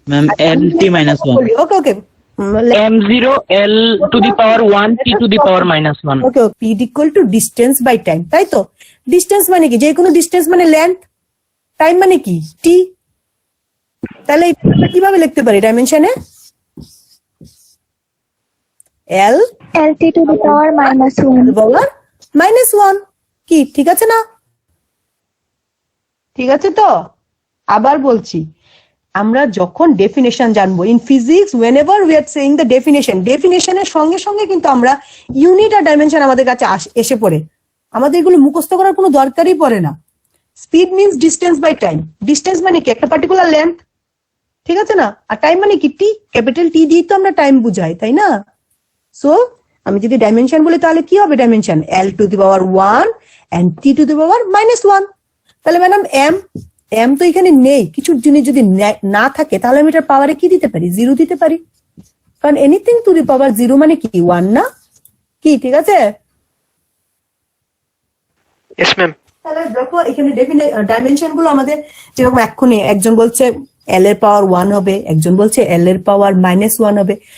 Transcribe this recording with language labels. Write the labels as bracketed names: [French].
[English] Ma'am LT minus 1। Okay, okay. M0 L to the power 1 T to the power minus 1. Okay, okay. Speed equal to distance by time. [Bangla] তাই তো? Distance মানে কি? যে কোনো distance মানে length, time মানে কি? T. তাহলে এটা কিভাবে লিখতে পারি ডাইমেনশনে? [English] L LT to the power -1. [Bangla] -1 কি ঠিক আছে না? ঠিক আছে তো? আবার বলছি, আমরা যখন ডেফিনেশন জানবো in physics, [English] whenever we are saying the [Bangla] ডেফিনেশনের সঙ্গে সঙ্গে কিন্তু আমরা ইউনিট আর ডাইমেনশন আমাদের কাছে এসে পড়ে। আমাদের এগুলো মুখস্থ করার কোনো দরকারই পড়ে না। [English] Speed means distance by time. [Bangla] Distance মানে কি? একটা পার্টিকুলার লেন্থ, ঠিক আছে না? আর টাইম মানে কি? টি, ক্যাপিটাল টি দিয়ে তো আমরা টাইম বুঝাই, তাই না? সো আমি যদি ডাইমেনশন বলি তাহলে কি হবে dimension? [English] L to the power 1 and T to the power -1। [Bangla] তাহলে ম্যাডাম এম তো এখানে নেই, কিছু জিনিস যদি না থাকে তাহলে আমি এটার পাওয়ারে কি দিতে পারি? 0 দিতে পারি, কারণ [English] anything to the power 0 [Bangla] মানে কি? 1 না কি? ঠিক আছে? [English] Yes, ma'am. [Bangla] তাহলে দেখো এখানে ডাইমেনশন গুলো আমাদের যেরকম এক্ষুনি একজন বলছে L এর পাওয়ার 1 হবে, একজন বলছে L এর পাওয়ার -1 হবে।